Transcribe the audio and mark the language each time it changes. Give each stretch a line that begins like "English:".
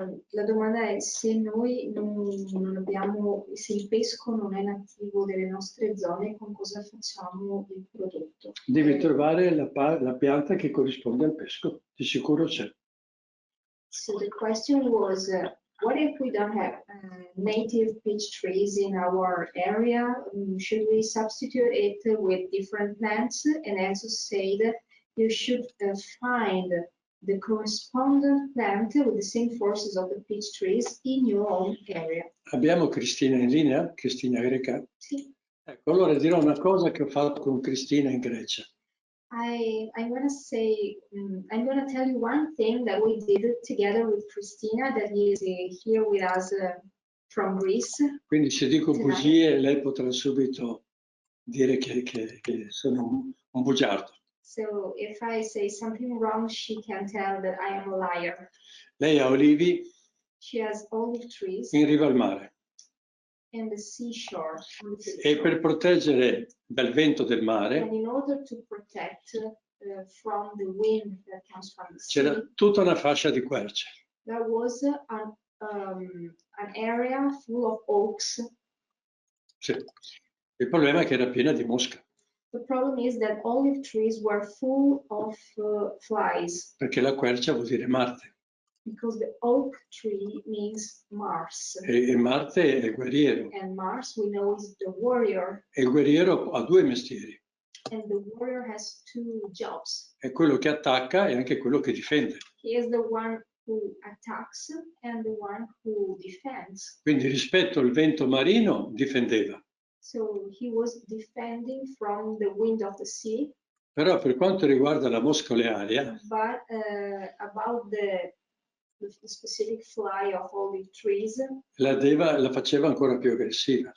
Italian: La domanda è se noi non abbiamo, se il pesco non è nativo delle nostre zone, con cosa facciamo il prodotto? Devi trovare la pianta che corrisponde al pesco, di sicuro c'è.
English: So the question was, what if we don't have native peach trees in our area? Should we substitute it with different plants? And Enzo said you should find the correspondent plant with the same forces of the peach trees in your own area.
Italian: Abbiamo Cristina in linea? Cristina Greca? Sì. Ecco, allora dirò una cosa che ho fatto con Cristina in Grecia.
English: I'm going to say, I'm going to tell you one thing that we did together with Cristina, that is here with us from Greece.
Italian: Quindi se dico bugie, lei potrà subito dire che sono un bugiardo.
English: So if I say something wrong, she can tell that I am a liar.
Italian: Lei ha olivi
English: She has olive trees
Italian: in riva al mare.
English: in the seashore.
Italian: E per proteggere dal vento del mare
English: And in order to protect from the wind that comes from the sea,
Italian: c'era tutta una fascia di querce.
English: there was an area full of oaks.
Italian: Sì. Il problema è che era piena di mosche.
English: The problem is that olive trees were full of flies.
Italian: Perché la quercia vuol dire Marte.
English: Because the oak tree means Mars.
Italian: E Marte è guerriero.
English: And Mars, we know, is the warrior.
Italian: E il guerriero ha due mestieri.
English: And the warrior has two jobs.
Italian: È quello che attacca e anche quello che difende.
English: He is the one who attacks and the one who defends.
Italian: Quindi rispetto al vento marino difendeva.
English: So he was defending from the wind of the sea.
Italian: Però per quanto riguarda la mosca olearia,
English: But about the specific fly of olive trees,
Italian: la faceva ancora più aggressiva.